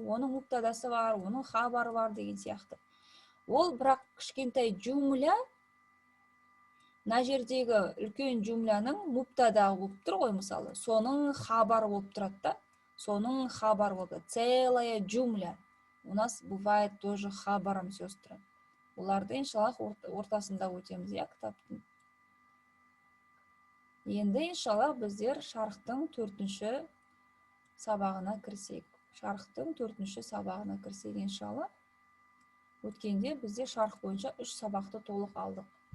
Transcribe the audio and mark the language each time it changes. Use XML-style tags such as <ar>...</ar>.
<kk>Оның муптадасы бар, оның хабары бар деген сияқты. Ол бірақ кішкентай джумля, мына жердегі үлкен джумляның муптадағы болып тұр ғой, мысалы. Соның хабары болып тұрады да. Соның хабары болды.</kk> <ru>Целая джумля. У нас бывает тоже хабаром, сестры.</ru> <kk>Оларды иншаллах ортасында өтеміз, кітаптың. Енді иншаллах біздер шархтың 4-ші сабағына кірсек. Иншаллах. Өткенде бізде шарх бойынша 3 сабақты толық алдық.</kk>